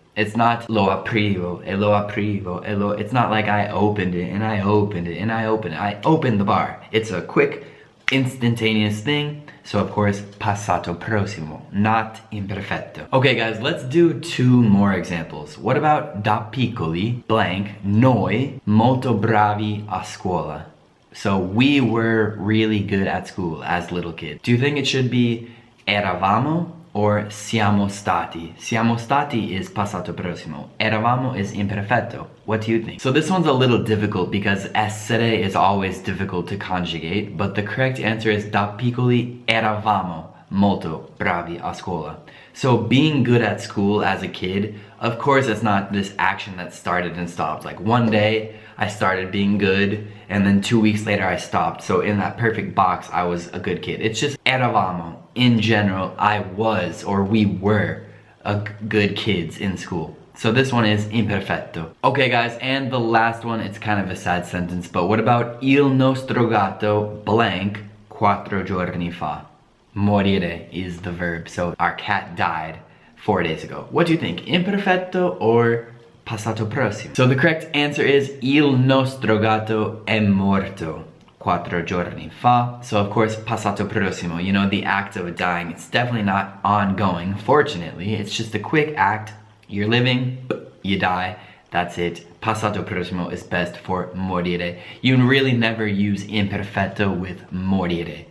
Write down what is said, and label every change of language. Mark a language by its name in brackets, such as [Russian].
[English] It's not [Italian] lo aprivo, e lo aprivo, e lo, [English] it's not like I opened it and I opened it and I opened it. I opened the bar. It's a quick, instantaneous thing. So of course, passato prossimo, not imperfetto. Okay guys, let's do two more examples. What about [Italian] da piccoli blank noi molto bravi a scuola? [English] So we were really good at school as little kids. Do you think it should be eravamo or siamo stati? Siamo stati is passato prossimo. Eravamo is imperfetto. What do you think? So this one's a little difficult because essere is always difficult to conjugate, but the correct answer is [Italian] da piccoli eravamo molto bravi a scuola. [English] So being good at school as a kid, of course it's not this action that started and stopped. Like one day I started being good and then 2 weeks later I stopped. So in that perfect box, I was a good kid. It's just eravamo. In general, I was, or we were, good kids in school. So this one is imperfetto. Okay guys, and the last one, it's kind of a sad sentence, but what about [Italian] il nostro gatto blank 4 giorni fa? [English] Morire is the verb, so our cat died 4 days ago. What do you think, imperfetto or passato prossimo? So the correct answer is [Italian] il nostro gatto è morto 4 giorni fa. [English] So of course, passato prossimo, you know, the act of dying. It's definitely not ongoing, fortunately. It's just a quick act. You're living, you die, that's it. Passato prossimo is best for morire. You really never use imperfetto with morire.